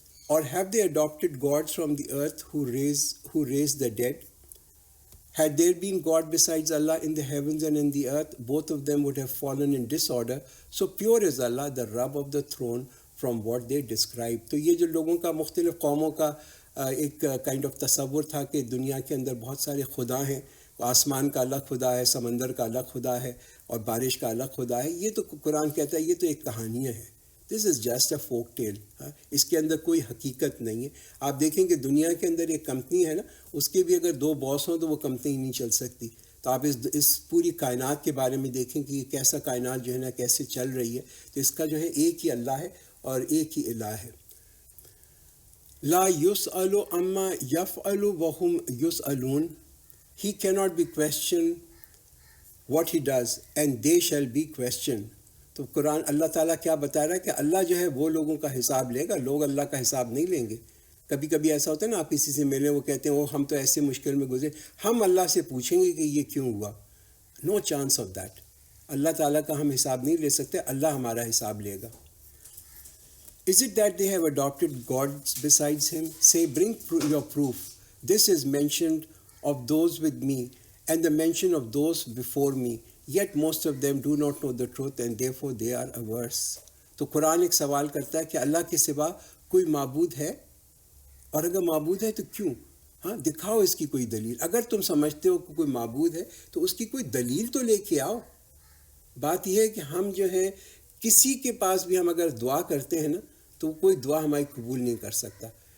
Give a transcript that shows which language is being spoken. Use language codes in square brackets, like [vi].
[en] Or have they adopted gods from the earth who raise the dead? Had there been God besides Allah in the heavens and in the earth, both of them would have fallen in disorder. So pure is Allah, the Rabb of the throne, from what they describe. [ur] تو یہ جو لوگوں کا مختلف قوموں کا ایک kind of تصور تھا کہ دنیا کے اندر بہت سارے خدا ہیں، آسمان کا الگ خدا ہے، سمندر کا الگ خدا ہے، اور بارش کا الگ خدا ہے. یہ تو قرآن کہتا ہے یہ تو ایک کہانیاں ہیں. [en] This is just a folk tale. [ur] اس کے اندر کوئی حقیقت نہیں ہے. آپ دیکھیں کہ دنیا کے اندر ایک کمپنی ہے نا، اس کے بھی اگر 2 باس ہوں تو وہ کمپنی نہیں چل سکتی. تو آپ اس پوری کائنات کے بارے میں دیکھیں کہ یہ کیسا کائنات جو ہے نا کیسے چل رہی ہے. تو اس کا جو ہے ایک ہی اللہ ہے اور ایک ہی الہ ہے. [ar] لا یسأل عما یفعل وہم یسألون. [en] He cannot be questioned what he does and they shall be questioned. [ur] تو قرآن اللہ تعالیٰ کیا بتا رہا ہے کہ اللہ جو ہے وہ لوگوں کا حساب لے گا، لوگ اللہ کا حساب نہیں لیں گے. کبھی کبھی ایسا ہوتا ہے نا، آپ کسی سے ملیں، وہ کہتے ہیں وہ ہم تو ایسے مشکل میں گزرے، ہم اللہ سے پوچھیں گے کہ یہ کیوں ہوا. [en] No chance of that. [ur] اللہ تعالیٰ کا ہم حساب نہیں لے سکتے، اللہ ہمارا حساب لے گا. [en] Is it that they have adopted gods besides him? Say, bring your proof. This is mentioned of those with me and the mention of those before me. Yet most of them do not know the truth and therefore they are averse. [ur] تو قرآن ایک سوال کرتا ہے کہ اللہ کے سوا کوئی معبود ہے، اور اگر معبود ہے تو کیوں؟ دکھاؤ اس کی کوئی دلیل. اگر تم سمجھتے ہو کہ کوئی معبود ہے تو اس کی کوئی دلیل تو لے کے آؤ. بات یہ ہے کہ ہم جو ہے کسی کے پاس بھی ہم اگر دعا کرتے ہیں نا تو کوئی دعا ہماری قبول نہیں کر سکتا.